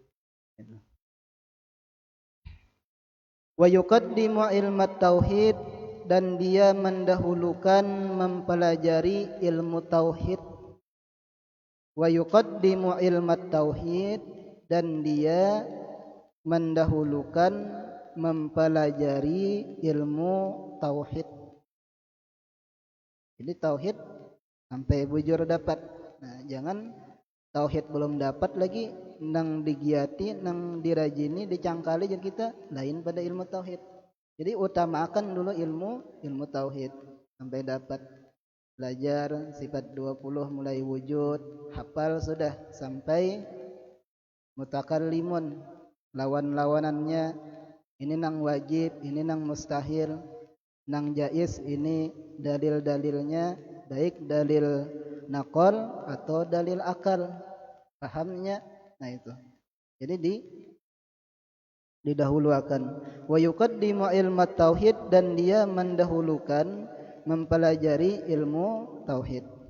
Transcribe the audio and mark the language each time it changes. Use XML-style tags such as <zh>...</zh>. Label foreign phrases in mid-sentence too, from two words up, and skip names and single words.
<ar>ويقدم علم التوحيد,</ar> <id>dan dia mendahulukan mempelajari ilmu tauhid.</id> <ar>ويقدم علم التوحيد,</ar> <id>dan dia mendahulukan mempelajari ilmu tauhid. Jadi tauhid sampai bujur dapat.</id> <bjn>Nah, jangan tauhid belum dapat lagi nang digiati, nang dirajini, dicangkali jadi kita lain pada ilmu tauhid.</bjn> <id>Jadi utamakan dulu ilmu tauhid sampai dapat. Belajar sifat 20 mulai wujud, hafal sudah sampai mutakallimun, lawan-lawanannya, ini nang wajib, ini nang mustahil, nang jaiz, ini dalil-dalilnya, baik dalil naqal atau dalil akal, pahamnya. Nah itu. Jadi didahulukan.</id> <ar>ويقدم علم التوحيد,</ar> <id>dan dia mendahulukan mempelajari ilmu tauhid.</id>